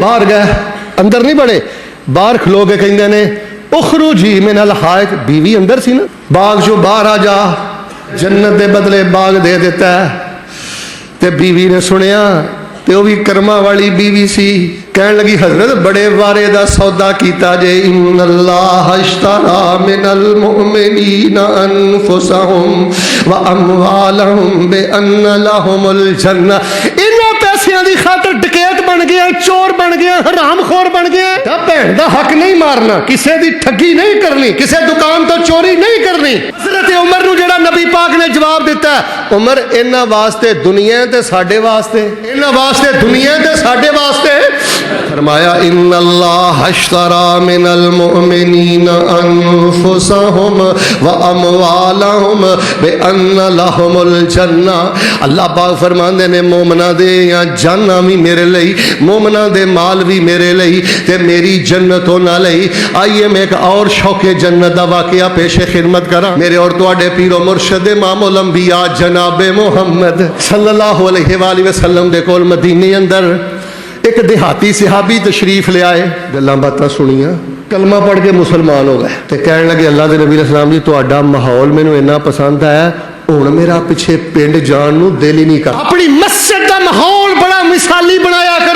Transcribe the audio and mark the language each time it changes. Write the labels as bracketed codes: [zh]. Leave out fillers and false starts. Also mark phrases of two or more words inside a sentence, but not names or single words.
[pa] باہر گئے، اندر نہیں بڑے، باہر کھلو کے کہندے نے [ar] أخرجي من الحائط, [pa] بیوی اندر سی نا، باغ چو باہر آ جا، جنت دے بدلے باغ دے دیتا ہے. تے بیوی نے سنیا تے وہ بھی کرما والی بیوی سی، کہنے لگی حضرت بڑے وارے دا سودا کیتا جے, [ar] إن الله اشترى من المؤمنين أنفسهم وأموالهم بأن لهم الجنة. [pa] انہاں پیسیاں دی خاطر ڈکیت بن گیا، چور بن گیا، حرامخور بن گیا. بھین دا حق نہیں مارنا، کسی دی ٹھگی نہیں کرنی، کسی دکان تو چوری نہیں کرنی. حضرت عمر نوں جیہڑا نبی پاک نے جواب دتا، عمر انہاں واسطے دنیا تے ساڈے واسطے، انہاں واسطے دنیا تے ساڈے واسطے. [ar] فرمایا إن الله اشترى من المؤمنين أنفسهم وأموالهم بأن لهم الجنة. [pa] اللہ پاک فرماندے نے مومناں دے یا جاناں بھی میرے لیے، مومناں دے مال بھی میرے لیے، تے میری جنت ہونا لئی. [ur] آئیے میں ایک اور شوقِ جنت کا واقعہ پیشِ خدمت کرا. [pa] میرے اور تہاڈے پیر و مرشد امام الانبیاء جنابِ محمد [ar] صلى الله عليه وسلم [pa] دے کول مدینے اندر ایک دیہاتی صحابی تشریف لے آئے، گلاں باتاں سنیا، کلمہ پڑھ کے مسلمان ہو گئے. تو کہنے لگے اللہ کے نبی علیہ السلام جی تہاڈا ماحول مینوں انا پسند آیا، ہن میرا پچھے پنڈ جان نوں دل ہی نہیں کر, [ur] اپنی مسجد کا ماحول بڑا مثالی بنایا کرو.